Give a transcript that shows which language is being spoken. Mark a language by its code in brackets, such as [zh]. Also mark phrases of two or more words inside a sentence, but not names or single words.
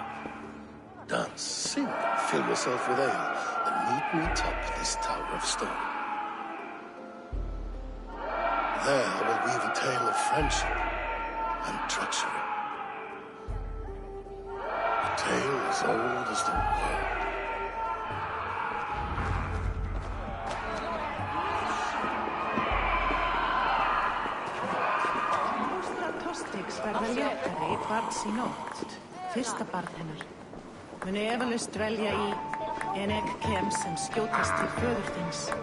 [en] Dance, sing, and fill yourself with ale, and meet me atop this tower of stone. There I will weave a tale of friendship and treachery. A tale as old as the world. [is] Verða léttari barns í nótt, fyrsta barn hennar. Muni efalaust dvelja í en ek kem sem skjótast til föður þíns.